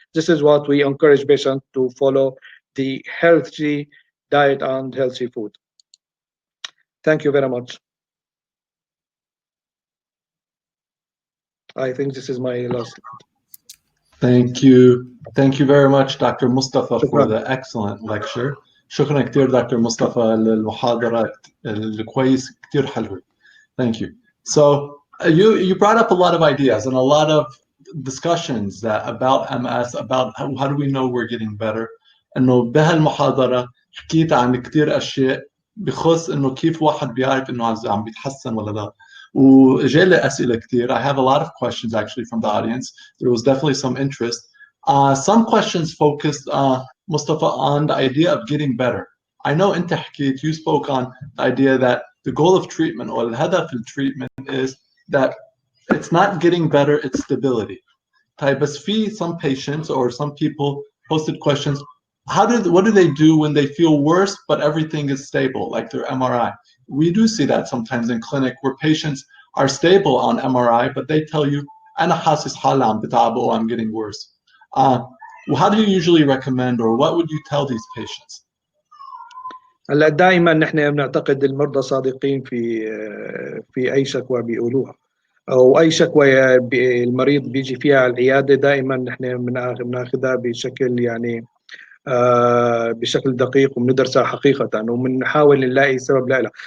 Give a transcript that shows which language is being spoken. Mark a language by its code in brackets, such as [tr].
[en] This is what we encourage patients to follow, the healthy diet and healthy food. Thank you very much. I think this is my last. Thank you. Thank you very much, Dr. Mustafa, for the excellent lecture. [ar] شكرا كثير دكتور مصطفى للمحاضرة الكويس كثير حلوة. [en] Thank you. So you brought up a lot of ideas and a lot of discussions that about MS, about how do we know we're getting better. [ar] إنه بهالمحاضرة حكيت عن كثير أشياء بخص إنه كيف واحد بيعرف إنه عم بيتحسن ولا لا. وجالي أسئلة كثير. [en] I have a lot of questions actually from the audience. There was definitely some interest. Some questions focused, Mustafa, on the idea of getting better. I know [ar] أنت حكيت, [en] you spoke on the idea that the goal of treatment or [ar] الهدف التريتمنت [en] is that it's not getting better, it's stability. [ar] طيب بس في [en] some patients or some people posted questions. What do they do when they feel worse but everything is stable, like their MRI? We do see that sometimes in clinic where patients are stable on MRI, but they tell you, [ar] أنا حاسس حالي عم بتعب, [en] I'm getting worse. How do you usually recommend, or what would you tell these patients? [ar] هلا دائما نحن بنعتقد المرضى صادقين في اي شكوى بيقولوها، او اي شكوى المريض بيجي فيها على العياده. دائما نحن بناخذها بشكل يعني بشكل دقيق وبندرسها حقيقه وبنحاول نلاقي سبب لها.